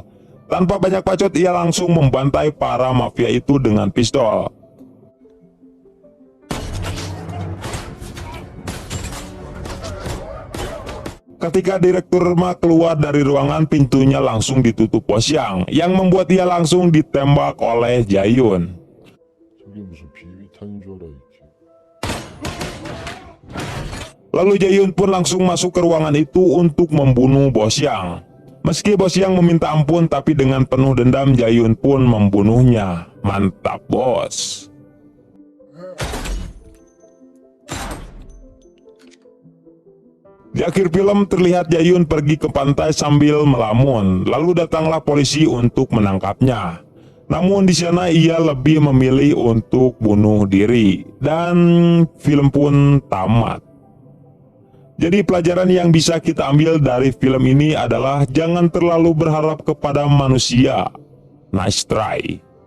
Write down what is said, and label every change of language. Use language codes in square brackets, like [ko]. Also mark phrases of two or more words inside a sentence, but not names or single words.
[id] Tanpa banyak bacot, ia langsung membantai para mafia itu dengan pistol. Ketika Direktur Ma keluar dari ruangan, pintunya langsung ditutup Bos Yang, yang membuat ia langsung ditembak oleh Jae-hyun. [ko] 저게 무슨 비비탄인 줄 알아 있지. [id] Lalu Jae-hyun pun langsung masuk ke ruangan itu untuk membunuh Bos Yang. Meski Bos Yang meminta ampun, tapi dengan penuh dendam Jae-hyun pun membunuhnya. Mantap, bos. Di akhir film terlihat Jayun pergi ke pantai sambil melamun, lalu datanglah polisi untuk menangkapnya. Namun di sana ia lebih memilih untuk bunuh diri dan film pun tamat. Jadi pelajaran yang bisa kita ambil dari film ini adalah jangan terlalu berharap kepada manusia. [en] Nice try.